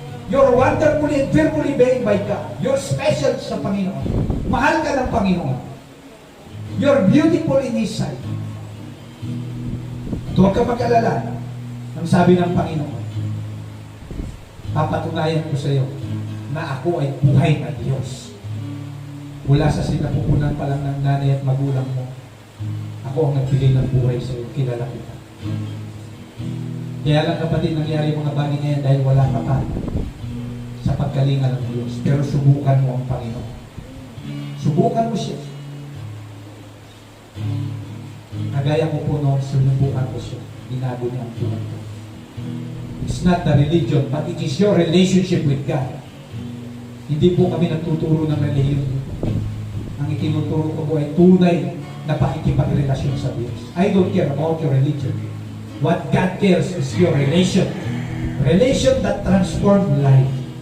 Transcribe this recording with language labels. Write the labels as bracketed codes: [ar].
[en] You're wonderfully and fearfully made by God. You're special [tl] sa Panginoon. Mahal ka ng Panginoon. [en] You're beautiful in His sight. [tl] At huwag ka mag-alala. Ang sabi ng Panginoon, papatunayan ko sa iyo na ako ay buhay na Diyos. Mula sa sinapupunan pa lang ng nanay at magulang mo, ako ang nagbigay ng buhay sa iyo. Kilala kita. Kaya lang, kapatid, nangyari mga bagay ngayon dahil wala ka pa sa pagkalinga ng Diyos. Pero subukan mo ang Panginoon. Subukan mo siya. Kagaya ko po noon, sinubukan ko siya. Binago niya ang buhay ko. [en] It's not the religion, but it is your relationship with God. [tl] Hindi po kami nagtuturo ng religion. Ang itinuturo ko po ay tunay na pakikipagrelasyon sa Diyos. [en] I don't care about your religion. What God cares is your relation. Relation that transforms life.